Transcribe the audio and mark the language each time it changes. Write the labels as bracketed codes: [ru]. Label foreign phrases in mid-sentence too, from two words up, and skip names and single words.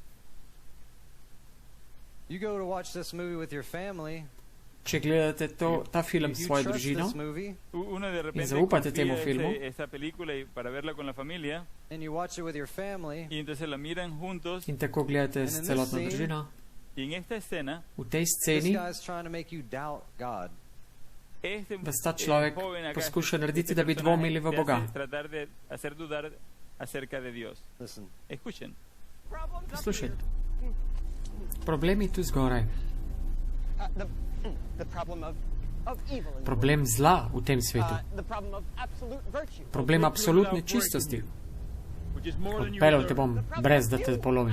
[sl] Če gledate ta film s svojo družino in zaupate temu filmu in tako gledate s celotno družino, v tej sceni vas ta človek poskuša narediti, da bi dvomili v Boga. [es] acerca de Dios. [en] Listen. [es] Escuchen. [sl] Poslušajte. Problem je tu zgoraj. Problem zla v tem svetu. Problem absolutne čistosti. Odpeljal te bom, brez da te polomim.